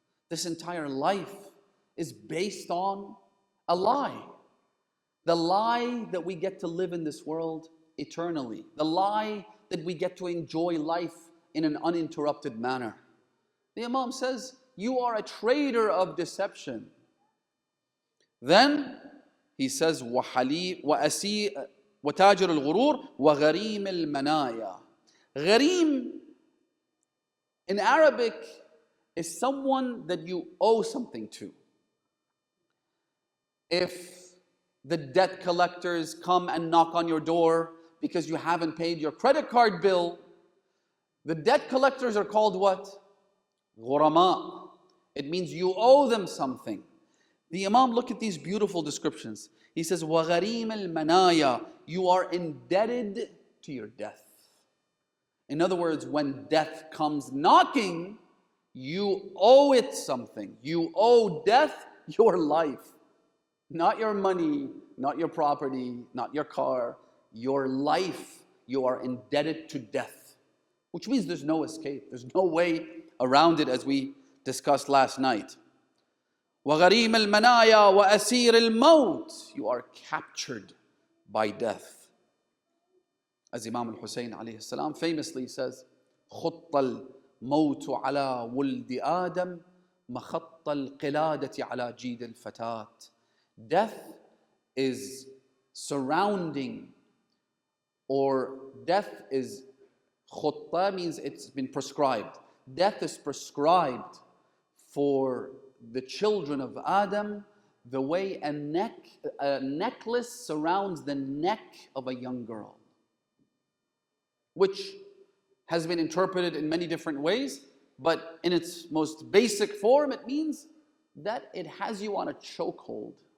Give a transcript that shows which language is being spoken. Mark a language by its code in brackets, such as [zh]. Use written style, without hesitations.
[en] This entire life is based on a lie. The lie that we get to live in this world eternally. The lie that we get to enjoy life in an uninterrupted manner. The Imam says, you are a trader of deception. [ar] Then he says, وَتَاجِرُ الْغُرُورِ وَغَرِيمِ الْمَنَايَا. [en] Ghareem in Arabic is someone that you owe something to. If the debt collectors come and knock on your door because you haven't paid your credit card bill, the debt collectors are called what? Ghurama. It means you owe them something. The Imam, look at these beautiful descriptions. He says, [ar] وَغَرِيمَ الْمَنَايَا. [en] You are indebted to your death. In other words, when death comes knocking, you owe it something. You owe death your life. Not your money, not your property, not your car. Your life, you are indebted to death. Which means there's no escape. There's no way around it, as we discussed last night. [ar] وَغَرِيمَ الْمَنَايَا وَأَسِيرِ الْمَوْتِ. [en] You are captured by death. As Imam al-Hussein alayhi salam famously says, [ar] خُطَّ الْمَوْتُ عَلَى وُلْدِ آدَمَ مَخَطَّ الْقِلَادَةِ عَلَى جِيدِ الْفَتَاةِ. [en] Death is surrounding, or death is, khutta means it's been prescribed. Death is prescribed for the children of Adam the way a necklace surrounds the neck of a young girl, which has been interpreted in many different ways, but in its most basic form, it means that it has you on a chokehold.